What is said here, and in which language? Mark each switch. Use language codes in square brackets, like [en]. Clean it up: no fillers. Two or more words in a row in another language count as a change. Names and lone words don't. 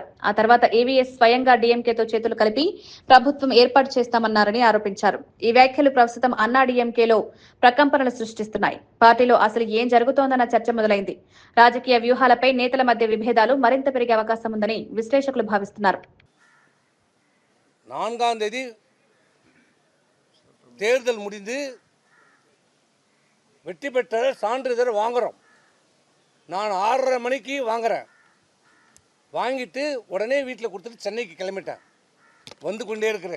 [te] ఆ తర్వాత ఏవీఎస్ స్వయంగా డీఎంకేతో చేతులు కలిపి ప్రభుత్వం ఏర్పాటు చేస్తామన్నారని ఆరోపించారు. ఈ వ్యాఖ్యలు ప్రస్తుతం అన్నా డీఎంకేలో ప్రకంపనలు సృష్టిస్తున్నాయి. పార్టీలో అసలు ఏం జరుగుతోందన్న చర్చ మొదలైంది. రాజకీయ వ్యూహాలపై నేతల మధ్య విభేదాలు మరింత పెరిగే అవకాశం ఉందని విశ్లేషకులు భావిస్తున్నారు. [ta] 4ஆம் தேதி தேர்தல் முடிந்து வெற்றி பெற்ற சான்றிதழ் வாங்குகிறோம். நான் 6:30 மணிக்கு வாங்குகிறேன். வாங்கிட்டு உடனே வீட்டில் கொடுத்துட்டு சென்னைக்கு கிளம்பிட்டேன். வந்து கொண்டே இருக்கிறேன்.